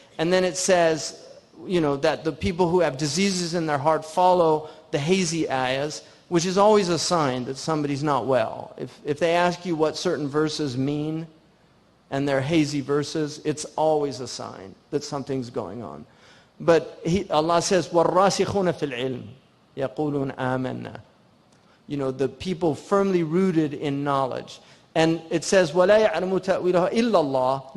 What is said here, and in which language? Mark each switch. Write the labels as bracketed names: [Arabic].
[English] And then it says, that the people who have diseases in their heart follow the hazy ayahs, which is always a sign that somebody's not well. If they ask you what certain verses mean, and they're hazy verses, it's always a sign that something's going on. But Allah says, [Arabic] وَالرَّاسِخُونَ فِي الْعِلْمِ يَقُولُونَ آمَنَّا. [English] The people firmly rooted in knowledge. And it says, [Arabic] وَلَا يَعْلَمُ تَأْوِيلَهُ إِلَّا اللَّهِ.